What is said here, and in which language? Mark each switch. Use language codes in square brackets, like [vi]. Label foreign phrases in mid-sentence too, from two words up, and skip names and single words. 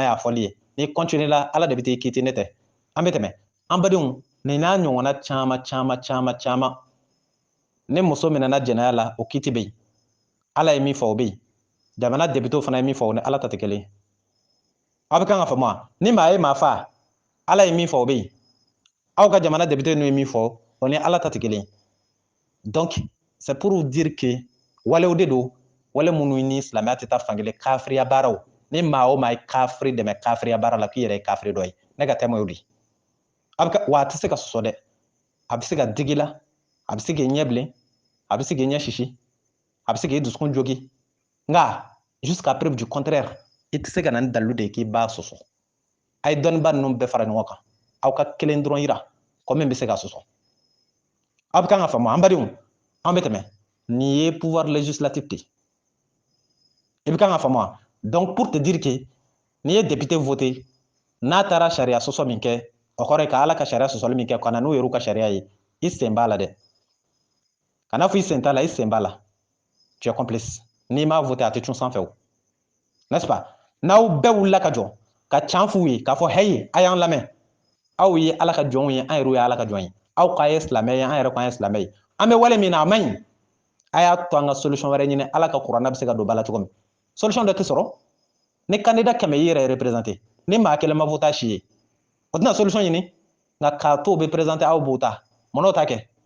[bm] y'a fɔli ye n'i continuer la ala de bɛ t'i kiti ne tɛ an bɛ tɛmɛ an badenw nin n'a ɲɔgɔnna caman ni muso minɛna jɛnɛya la o kiti bɛ yen ala ye min fɔ o bɛ yen jamana députés fana ye min fɔ o ni ala ta tɛ kelen aw bɛ kan ka faamu wa ni maa ye maa fa ala ye min fɔ o bɛ yen aw ka jamana députés n'u ye min fɔ o ni ala ta tɛ kelen [fr] donc c'est pour dire que [bm] walew de don wale minnu ni silamɛya tɛ taa fankelen kafiriya baaraw ni maa o maa ye kafiri dɛmɛ kafiriya baara la k'i yɛrɛ ye kafiri dɔ ye ne ka tɛmɛ o de wa a tɛ se ka sɔsɔ dɛ a bɛ se ka digi la a bɛ se k'i ɲɛ bilen a bɛ se k'i ɲɛ sisi a bɛ se k'i dusukun jogi nka [fr] jusqu'à preuve du contraire [bm] i tɛ se ka na ni dalilu de ye k'i b'a sɔsɔ a ye dɔnniba ninnu bɛɛ fara ɲɔgɔn kan aw ka kelen dɔrɔn yira ko min bɛ se ka sɔsɔ aw bɛ kan ka faamu an badenw an bɛ tɛmɛ nin ye [fr] pouvoir législatif [bm] de i bɛ kan ka faamu [fr] donc pour te dire que [bm] n'i ye député voté n'a taara sariya sɔsɔ min kɛ o kɔrɔ ye ka ala ka sariya sɔsɔli min kɛ ka na n'o yer'u ka sariya ye i sen b'a la dɛ kana fɔ i sen t'a la i sen b'a la [fr] tu es complice [bm] n'i m'a voté a tɛ cun sanfɛ o [fr] n'est-ce pas [bm] n'aw bɛɛ wulila ka jɔ ka can f'u ye k'a fɔ heyi a y'an lamɛn aw ye ala ka jɔnw ye an yɛrɛw ye ala ka jɔn ye aw k'a ye silamɛ ye an yɛrɛ k'an ye silamɛ ye an bɛ wale min na a man ɲi a y'a to an ka solution wɛrɛ ɲini ala ka kuranna bɛ se ka don ba la cogo min solution dɔ tɛ sɔrɔ ni candidat kɛmɛ y'i yɛrɛ représenté ni maa kelen ma voté si ye o tɛna solution ɲini nka k'a to o bɛ présenté aw b'o ta mun n'o ta kɛ